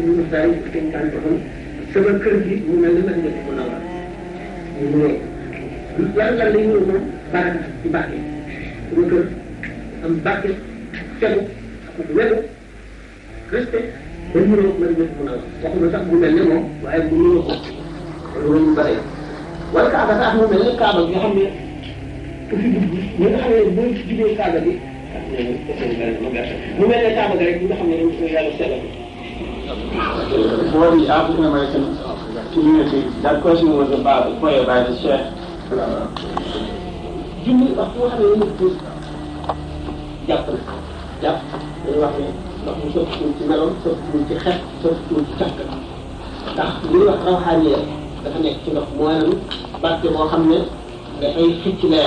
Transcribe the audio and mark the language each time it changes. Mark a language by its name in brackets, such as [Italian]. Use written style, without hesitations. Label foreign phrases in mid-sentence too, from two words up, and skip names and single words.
[Wolof] ñu daari ci kan ko sama kër gi mu mel ne Madina ko nawal ñu ne yàlla lay ñëw moom baraka ci barke sama kër am barke fegu ak welu respect ba ñu ñëw Madina ko nawal waxuma sax bu mel ne moom waaye bu ñu ko loolu ñu bare wala kaaba sax mu mel ne kaaba bi nga xam ne ku fi dugg ñi nga xam ne boo ci jugee kaaba bi mu mel ne kaaba ga rek ñi nga xam ne dañ ko yàlla sellal [English] For the African American community, that question was about a prayer by the Sheikh. [Wolof] Junni wax boo xam ne nit ki jàpp na jàpp dañuy wax ne ndox mu sottiwul ci meloon sottiwul ci xet sottiwul ci càkk ndax li ñuy wax rawxaaniya dafa nekk ci ndox mooy barke boo xam ne dafay xicc leer